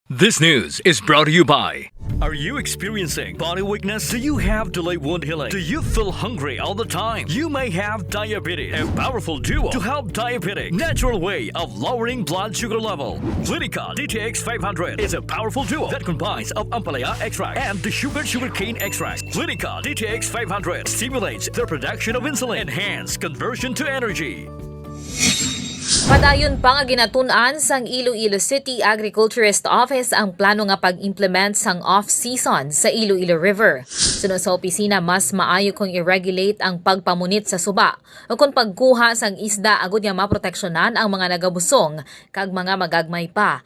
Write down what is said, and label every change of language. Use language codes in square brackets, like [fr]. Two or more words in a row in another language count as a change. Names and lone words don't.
[en] This news is brought to you by... Are you experiencing body weakness? Do you have delayed wound healing? Do you feel hungry all the time? You may have diabetes. A powerful duo to help diabetic. Natural way of lowering blood sugar level. Clinica DTX 500 is a powerful duo that combines of ampalaya extract and the sugarcane extract. Clinica DTX 500 stimulates the production of insulin, enhance conversion to energy. [hil] Padayon pa nga ginatun-an sang Iloilo City Agriculturist Office ang plano nga pag-implement sang off-season sa Iloilo River. Sunod sa opisina, mas maayo kung i-regulate ang pagpamunit sa suba o kung pagkuha sang isda agud nga maproteksyonan ang mga nagabusong kag mga magagmay pa.